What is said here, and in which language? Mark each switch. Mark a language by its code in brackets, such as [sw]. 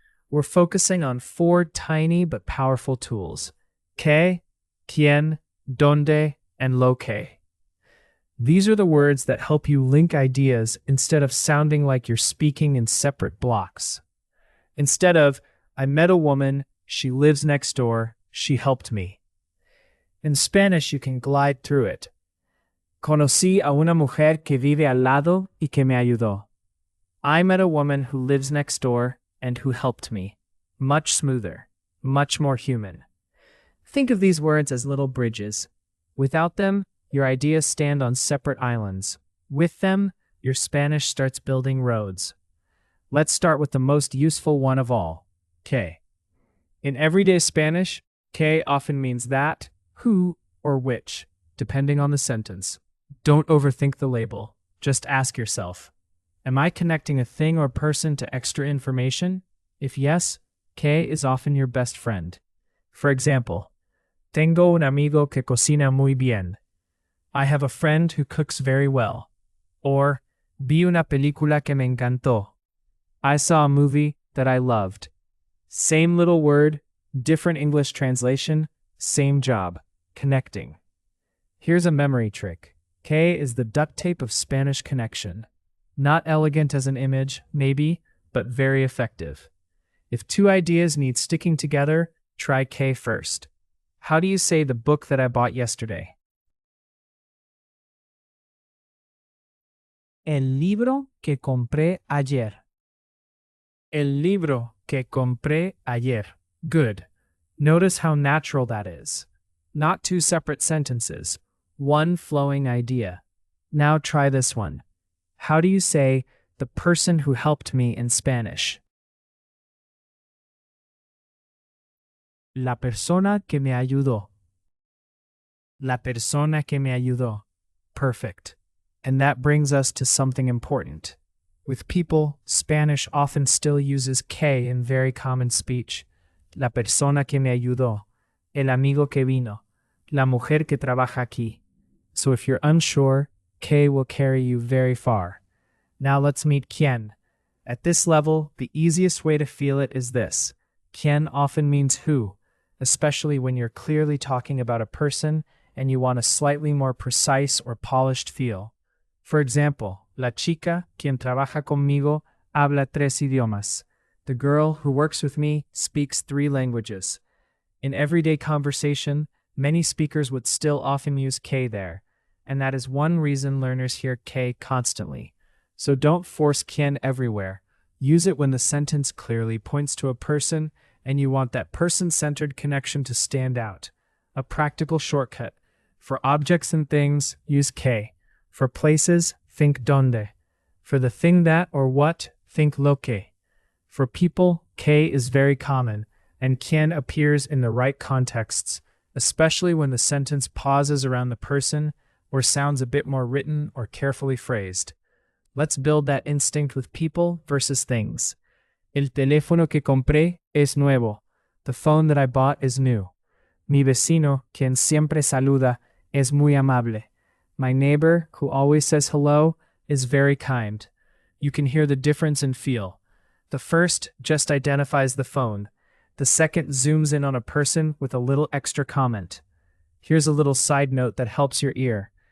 [en] We're focusing on 4 tiny but powerful tools: que, quién, dónde, and lo que. These are the words that help you link ideas instead of sounding like you're speaking in separate blocks. Instead of, I met a woman, she lives next door, she helped me. In Spanish, you can glide through it. [es] Conocí a una mujer que vive al lado y que me ayudó. [en] I met a woman who lives next door and who helped me. Much smoother, much more human. Think of these words as little bridges. Without them, your ideas stand on separate islands. With them, your Spanish starts building roads. Let's start with the most useful one of all, que. In everyday Spanish, que often means that, who, or which, depending on the sentence. Don't overthink the label. Just ask yourself, am I connecting a thing or person to extra information? If yes, que is often your best friend. For example, [es] tengo un amigo que cocina muy bien. [en] I have a friend who cooks very well. Or, [es] vi una película que me encantó. [en] I saw a movie that I loved. Same little word, different English translation, same job, connecting. Here's a memory trick. Que is the duct tape of Spanish connection. Not elegant as an image, maybe, but very effective. If 2 ideas need sticking together, try que first. How do you say the book that I bought yesterday? [es] El libro que compré ayer. El libro que compré ayer. [en] Good. Notice how natural that is. Not 2 separate sentences, one flowing idea. Now try this one. How do you say the person who helped me in Spanish? [es] La persona que me ayudó. La persona que me ayudó. [en] Perfect. And that brings us to something important. With people, Spanish often still uses que in very common speech. [es] La persona que me ayudó. El amigo que vino. La mujer que trabaja aquí. [en] So if you're unsure, que will carry you very far. Now let's meet quién. At this level, the easiest way to feel it is this. Quién often means who, especially when you're clearly talking about a person and you want a slightly more precise or polished feel. For example, [es] la chica quien trabaja conmigo habla 3 idiomas. [en] The girl who works with me speaks 3 languages. In everyday conversation, many speakers would still often use que there, and that is one reason learners hear que constantly. So don't force quién everywhere. Use it when the sentence clearly points to a person and you want that person-centered connection to stand out. A practical shortcut. For objects and things, use que. For places, think dónde. For the thing that or what, think lo que. For people, que is very common, and quién appears in the right contexts, especially when the sentence pauses around the person or sounds a bit more written or carefully phrased. Let's build that instinct with people versus things. [es] El teléfono que compré es nuevo. [en] The phone that I bought is new. [es] Mi vecino, quien siempre saluda, es muy amable. [en] My neighbor, who always says hello, is very kind. You can hear the difference in feel. The first just identifies the phone. The second zooms in on a person with a little extra comment. Here's a little side note that helps your ear.